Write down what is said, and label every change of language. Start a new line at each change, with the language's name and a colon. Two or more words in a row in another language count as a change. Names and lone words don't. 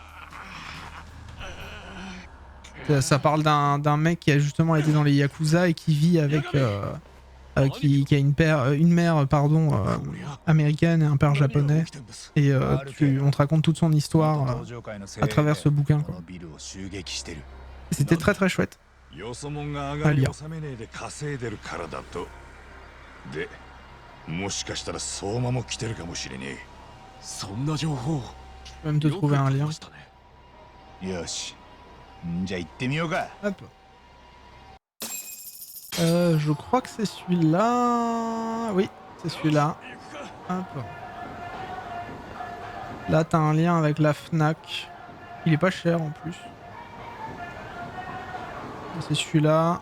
French: Ça parle d'un mec qui a justement été dans les Yakuza et qui vit avec... qui a une mère américaine et un père japonais. Et on te raconte toute son histoire à travers ce bouquin, quoi. C'était très très chouette à lire.
Japanese: もしかしたら相馬も来てるかもしれねえ。そんな情報。
French: Je peux même te trouver un lien.
Japanese: よし。じゃあ行ってみようか。
French: Hop. Je crois que c'est celui-là. Oui, c'est celui-là. Hop. Là, t'as un lien avec la Fnac. Il est pas cher en plus. C'est celui-là.